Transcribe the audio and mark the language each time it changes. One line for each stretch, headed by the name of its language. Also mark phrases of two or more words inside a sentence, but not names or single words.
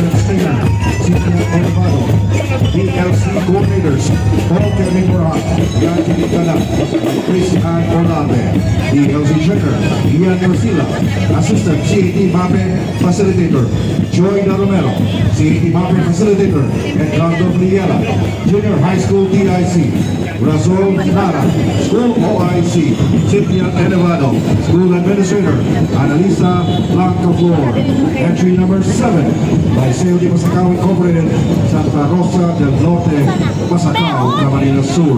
English: Stinger, Cynthia Elevado, DLC Coordinators, Paul Kevin Morat, Yajini Gala, Chris Ann Orlave, DLC Checker, Ian Rosila, Assistant CAT MAPE Facilitator, Joy Romero, CAT MAPE Facilitator, Edgardo Briela, Junior High School TIC, Razul Nara, School OIC, Cynthia Elevado, School Administrator, Analisa Blanca Flor. Entry number 7, Liceo de Masacao Incorporated, Santa Rosa del Norte, Masacao, Camarines Sur.